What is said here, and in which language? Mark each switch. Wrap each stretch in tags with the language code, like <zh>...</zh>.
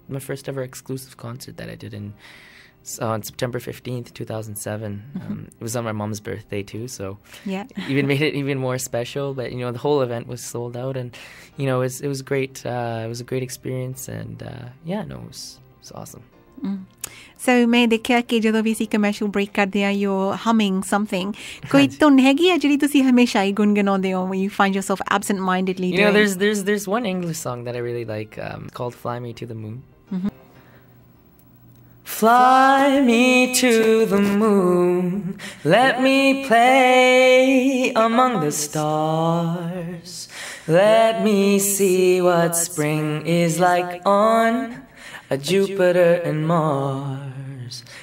<en>My first ever exclusive concert that I did on September 15th, 2007. It was on my mom's birthday too, so yeah, even made it even more special. But the whole event was sold out, and it was great. It was a great experience, and it was awesome.</en> <pa>So मैं देखਿਆ ਕਿ ਜਦੋਂ ਵੀ ਅਸੀਂ commercial break ਕਰਦੇ ਆ</pa> <en>you're humming something</en> <pa>ਕੋਈ ਧੁਨ ਹੈਗੀ ਆ ਜਿਹੜੀ ਤੁਸੀਂ ਹਮੇਸ਼ਾ ਹੀ ਗੁੰਗੁਣਾਉਂਦੇ ਹੋ</pa> <en>when you find yourself absent-mindedly You know, doing? there's one English song that I really like called "Fly Me to the Moon." Fly me to the moon, let me play among the stars. Let me see what spring is like on a Jupiter and Mars.</en>